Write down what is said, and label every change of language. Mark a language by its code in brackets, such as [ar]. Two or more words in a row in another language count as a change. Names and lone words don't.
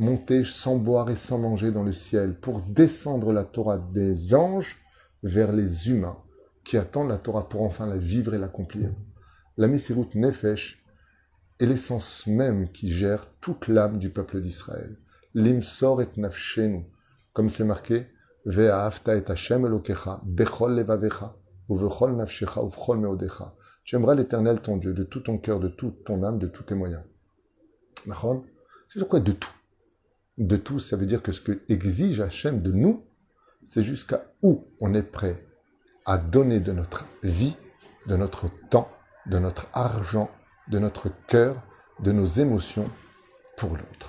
[fr] monter sans boire et sans manger dans le ciel pour descendre la Torah des anges vers les humains qui attendent la Torah pour enfin la vivre et l'accomplir. La [he] מסירות נפש [fr] est l'essence même qui gère toute l'âme du peuple d'Israël. [he] למסור את נפשנו, [fr] comme c'est marqué, [he] ואהבת את ה' אלהיך, בכל לבבך, ובכל נפשך, ובכל מאדך. [fr] Tu aimeras l'Éternel ton Dieu de tout ton cœur, de toute ton âme, de tous tes moyens. Mahon, c'est dire quoi de tout? De tout, ça veut dire que ce que exige Hashem de nous, c'est jusqu'à où on est prêt à donner de notre vie, de notre temps, de notre argent, de notre cœur, de nos émotions pour l'autre.